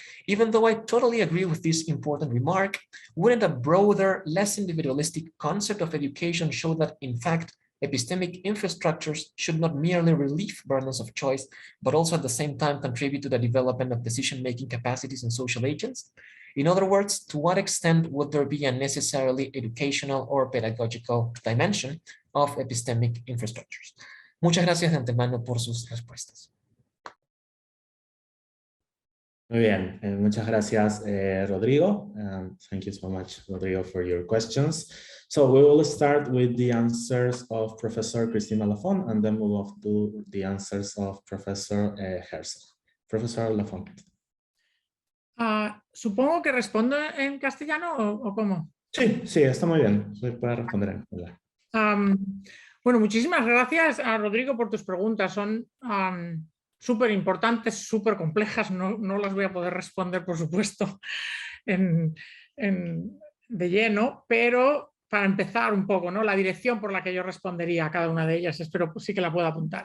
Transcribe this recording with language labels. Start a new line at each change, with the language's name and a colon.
English: Even though I totally agree with this important remark, wouldn't a broader, less individualistic concept of education show that, in fact, epistemic infrastructures should not merely relieve burdens of choice, but also at the same time contribute to the development of decision-making capacities in social agents? In other words, to what extent would there be a necessarily educational or pedagogical dimension of epistemic infrastructures?
Spanish: Muchas gracias de antemano por sus respuestas. Muy bien, muchas gracias, Rodrigo.
English: Thank you so much, Rodrigo, for your questions. So we will start with the answers of Professor Cristina Lafont, and then we'll move to the answers of Professor Herzog. Professor Lafont.
Spanish: Supongo que respondo en castellano o cómo. Sí, sí, está muy bien. Puede responder en español. Bueno, muchísimas gracias a Rodrigo por tus preguntas. Son súper importantes, súper complejas. No las voy a poder responder, por supuesto, de lleno, pero para empezar un poco, ¿no? La dirección por la que yo respondería a cada una de ellas, espero pues, sí que la pueda apuntar.